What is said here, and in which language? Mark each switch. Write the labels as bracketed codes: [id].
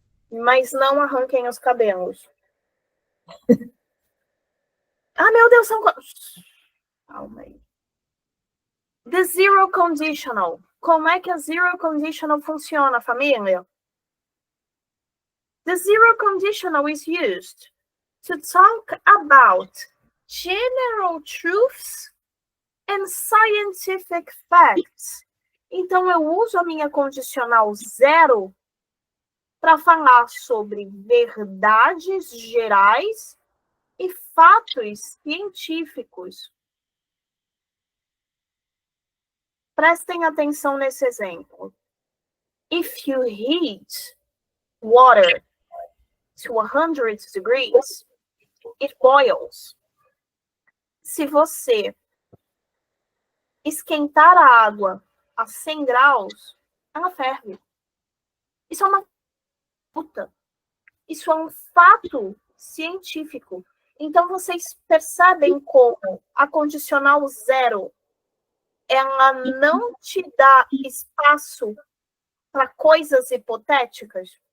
[pt] Mas não arranquem os cabelos. Ah, meu Deus, são... Calma aí. The zero conditional. Como é que a zero conditional funciona, família? [en] The zero conditional is used to talk about general truths and scientific facts. [pt] Então, eu uso a minha condicional 0 para falar sobre verdades gerais e fatos científicos. Prestem atenção nesse exemplo. [en] If you heat water to 100 degrees, it boils. [pt] Se você esquentar a água a 100 graus, ela ferve. Isso é uma puta. Isso é um fato científico. Então, vocês percebem como a condicional 0, ela não te dá espaço para coisas hipotéticas?